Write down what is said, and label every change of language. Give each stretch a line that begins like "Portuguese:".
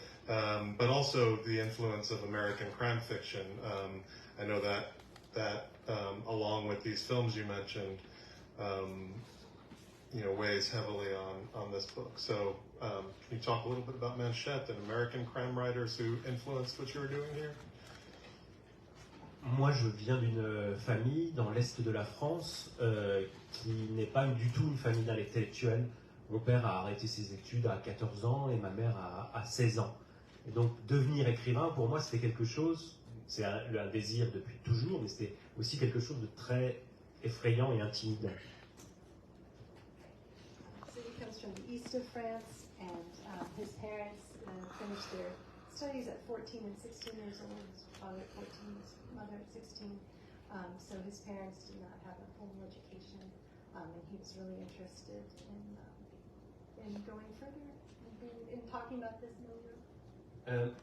English: But also the influence of American crime fiction. I know that along with these films you mentioned, you know, weighs heavily on this book. So can you talk a little bit about Manchette and American crime writers who influenced what you were doing here?
French: Moi, je viens d'une famille dans l'est de la France qui n'est pas du tout une famille d'intellectuels. Mon père a arrêté ses études à 14 ans et ma mère à 16 ans. Et donc, devenir écrivain, pour moi, c'était quelque chose, c'est un désir depuis toujours, mais c'était aussi quelque chose de très effrayant et intimidant.
English: So he comes from the east of France, and his parents finished their studies at 14 and 16 years old. His father at 14, his mother at 16. So his parents did not have a formal education, and he was really interested in going further in talking about this milieu.